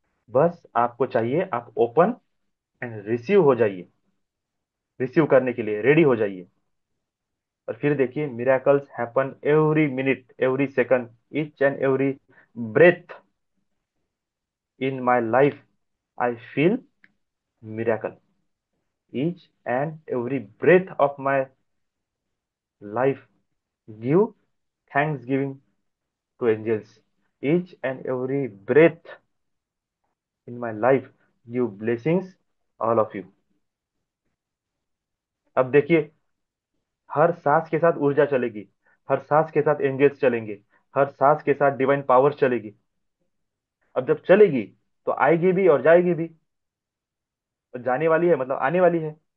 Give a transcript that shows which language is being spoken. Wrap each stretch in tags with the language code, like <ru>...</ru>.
<hi>बस आपको चाहिए, आप</hi> <en>open and receive</en> <hi>हो जाइए, रिसीव करने के लिए रेडी हो जाइए। और फिर देखिए,</hi> <en>Miracles happen every minute, every second, each and every breath in my life I feel miracle. Each and every breath of my life give thanksgiving to angels. Each and every breath in my life give blessings all of you.</en> <hi>अब देखिए, हर सांस के साथ ऊर्जा चलेगी, हर सांस के साथ एंजल्स चलेंगे, हर सांस के साथ डिवाइन पावर चलेगी। अब जब चलेगी तो आएगी भी और जाएगी भी। तो जाने वाली है मतलब आने वाली है।</hi>